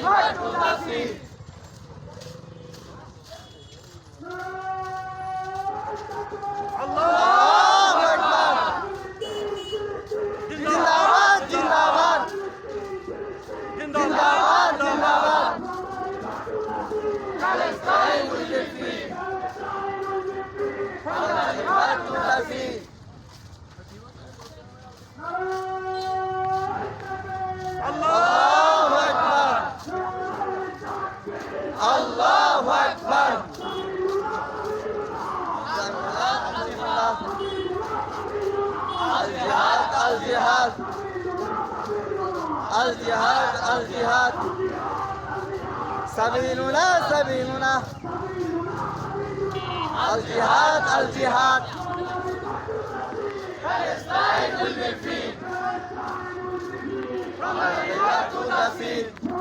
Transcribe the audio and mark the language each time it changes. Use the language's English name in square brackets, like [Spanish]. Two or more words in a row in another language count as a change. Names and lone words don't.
[English] to the field. [Arabic] الله أكبر. [Urdu] زندہ باد، زندہ باد. زندہ باد، زندہ باد. [English] Palestine will be free. From the river to the sea. [Arabic] الله أكبر. الله أكبر. الجهاد، الجهاد. الجهاد، الجهاد. سبيلنا، سبيلنا. الجهاد، الجهاد. [English] Palestine will be free. From the river to the sea.